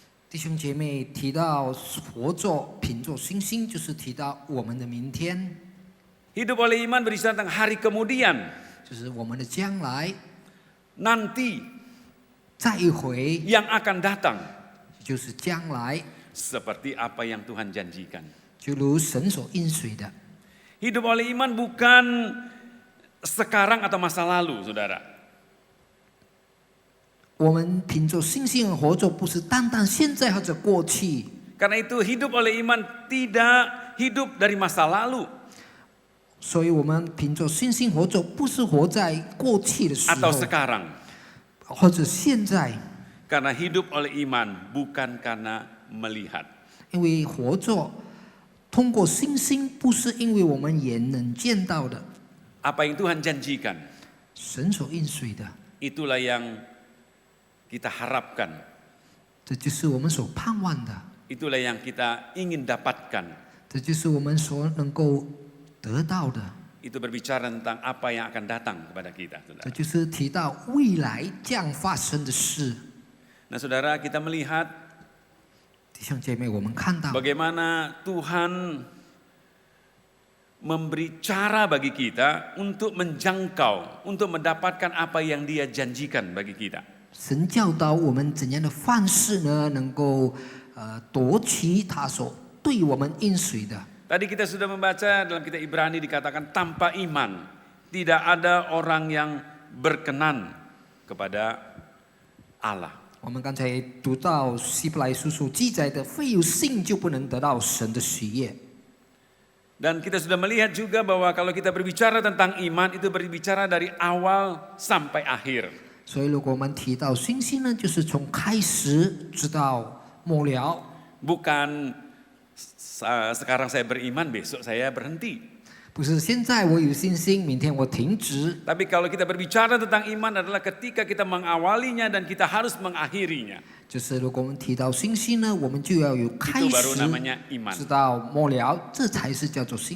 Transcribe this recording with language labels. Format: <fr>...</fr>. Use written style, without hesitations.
<zh>弟兄姐妹提到活着，凭着信心，就是提到我们的明天，</zh> <id>Hidup oleh iman berbicara tentang hari kemudian,</id> <zh>就是我们的将来，</zh> <id>nanti</id> <zh>再一回</zh> <id>yang akan datang.</id> <zh>就是将来，</zh> <id>Seperti apa yang Tuhan janjikan.</id> <zh>就如神所应许的。</zh> <id>Hidup oleh iman bukan sekarang atau masa lalu, saudara.</id> <zh>我们凭着信心而活着，不是单单现在或者过去。</zh> <id>Karena itu hidup oleh iman tidak hidup dari masa lalu</id> <zh>所以我们凭着信心活着，不是活在过去的时</zh> <id>atau</id> <zh>候，</zh> <id>sekarang.</id> <zh>或者现在。</zh> <id>Karena hidup oleh iman bukan karena melihat.</id> <zh>因为活着通过信心，不是因为我们眼能见到的，</zh> <id>Apa yang Tuhan janjikan,</id> <zh>神所应许的，</zh> <id>itulah yang kita harapkan.</id> <zh>这就是我们所盼望的，</zh> <id>Itulah yang kita ingin dapatkan.</id> <zh>这就是我们所能够得到的。</zh> <id>Itu berbicara tentang apa yang akan datang kepada kita.</id> <zh>这</zh> <id>Saudara.</id> <zh>就是提到未来将发生的事。</zh> <id>Nah saudara, kita melihat</id> <zh>弟兄姐妹，我们看到</zh> <id>bagaimana Tuhan memberi cara bagi kita untuk menjangkau, untuk mendapatkan apa yang Dia janjikan bagi kita.</id> <zh>神教导我们怎样的方式呢，能够夺取他所对我们应许的。</zh> <id>Tadi kita sudah membaca dalam kitab Ibrani dikatakan tanpa iman tidak ada orang yang berkenan kepada Allah.</id> <zh>我们刚才读到希伯来书所记载的，非有信就不能得到神的喜悦。</zh> <id>Dan kita sudah melihat juga bahwa kalau kita berbicara tentang iman itu berbicara dari awal sampai akhir.</id> <zh>所以，如果我们提到信心呢，就是从开始直到末了，</zh> <id>Bukan sekarang saya beriman, besok saya berhenti.</id> <zh>不是现在我有信心，明天我停止。</zh> <id>Tapi kalau kita berbicara tentang iman adalah ketika kita mengawalinya dan kita harus mengakhirinya.</id> <zh>就是如果我们提到信心呢，我们就要有开</zh> <id>Itu baru</id> <zh>始</zh> <id>namanya iman.</id> <zh>直到末了，这才是叫做信</zh>